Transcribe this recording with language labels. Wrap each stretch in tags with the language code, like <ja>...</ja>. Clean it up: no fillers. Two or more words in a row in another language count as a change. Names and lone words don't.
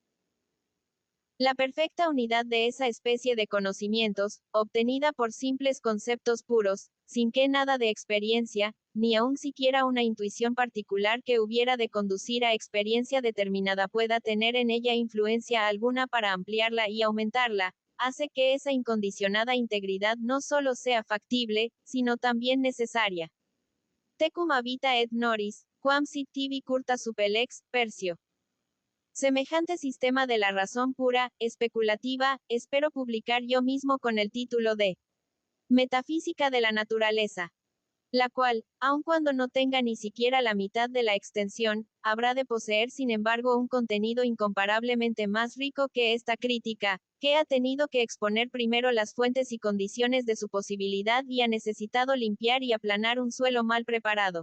<es>La perfecta unidad de esa especie de conocimientos, obtenida por simples conceptos puros, sin que nada de experiencia, ni aun siquiera una intuición particular que hubiera de conducir a experiencia determinada pueda tener en ella influencia alguna para ampliarla y aumentarla, hace que esa incondicionada integridad no solo sea factible, sino también necesaria.</es> <la>Tecum habita et noris, quam sit tibi curta supelex, Persio.</la> <es>Semejante sistema de la razón pura, especulativa, espero publicar yo mismo con el título de Metafísica de la Naturaleza, la cual, aun cuando no tenga ni siquiera la mitad de la extensión, habrá de poseer sin embargo un contenido incomparablemente más rico que esta crítica, que ha tenido que exponer primero las fuentes y condiciones de su posibilidad y ha necesitado limpiar y aplanar un suelo mal preparado.</es>